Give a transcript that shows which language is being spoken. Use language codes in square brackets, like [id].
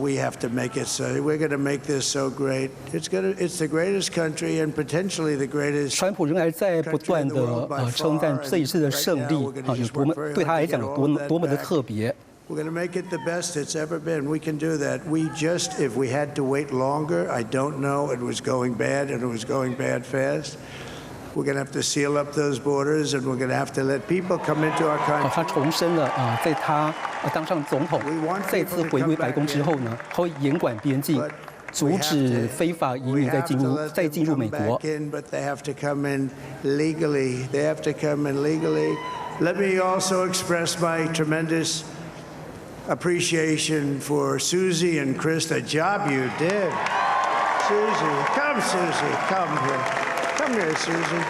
[en] We have to make it so. We're going to make this so great. It's the greatest country and potentially the greatest. [zh] 川普仍然在不断的称赞这一次的胜利有多么对他来讲有多么的特别。 [en] We're going to make it the best it's ever been. We can do that. If we had to wait longer, I don't know. It was going bad, and it was going bad fast. We're going to have to seal up those borders, and we're going to have to let people come into our country. [zh] 他重申了在他当上总统再次回归白宫之后呢，他会严管边境，阻止非法移民再进入美国。 [en] But they have to come in legally. They have to come in legally. Let me also express my tremendous appreciation for Susie and Chris, the job you did. Susie, come here. Come here, Susie.